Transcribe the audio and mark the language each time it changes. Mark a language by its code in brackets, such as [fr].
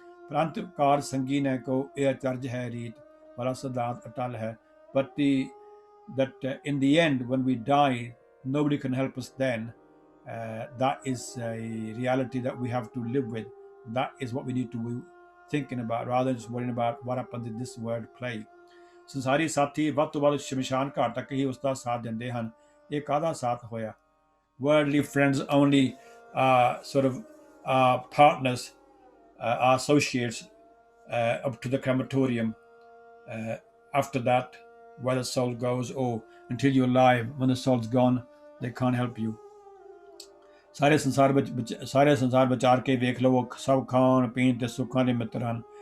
[pa] ਪ੍ਰੰਤ ਕਾਰ ਸੰਗੀ ਨੇ ਕੋ ਇਹ ਅਚਰਜ ਹੈ ਰੀਤ ਵਾਲਾ ਸਿਧਾਂਤ ਅਟਲ ਹੈ. [en] But that in the end, when we die, nobody can help us then. That is a reality that we have to live with. That is what we need to be thinking about, rather than just worrying about what happens in this world play. [pa] ਸੰਸਾਰੀ ਸਾਥੀ ਵੱਧ ਤੋਂ ਵੱਧ ਸ਼ਮਸ਼ਾਨ ਘਾਟ ਤੱਕ ਹੀ ਉਸ ਦਾ ਸਾਥ ਦਿੰਦੇ ਹਨ. ਇਹ ਕਾਹਦਾ ਸਾਥ ਹੋਇਆ? [en] Worldly friends only sort of partners, are associates up to the crematorium. After that, where the soul goes, or until you're alive, when the soul's gone, they can't help you. [pa] ਸਾਰੇ ਸੰਸਾਰ ਵਿਚਾਰ ਕੇ ਵੇਖ ਲਵੋ, ਸਭ ਖਾਣ ਪੀਣ ਤੇ ਸੁੱਖਾਂ ਦੇ ਮਿੱਤਰ ਹਨ.